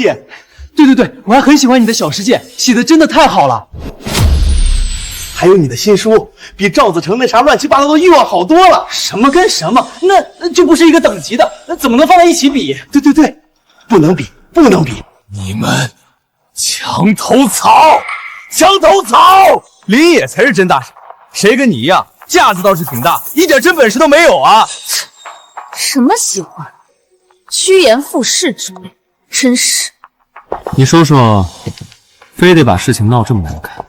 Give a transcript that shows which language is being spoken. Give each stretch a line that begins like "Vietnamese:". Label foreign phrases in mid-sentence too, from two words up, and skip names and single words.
Chinese: 對對對，我還很喜歡你的小世界，寫的真的太好了。還有你的新書，比趙子成那啥亂七八糟的欲望好多了。什麼跟什麼，那就不是一個等級的，那怎麼能放在一起比？對對对，不能比，不能比。你們牆頭草，牆頭草！林野才是真大神，誰跟你一樣，架子倒是挺大，一點真本事都沒有啊！什麼喜歡，趨炎附勢之類，真是。你說說，非得把事情鬧這麼難看？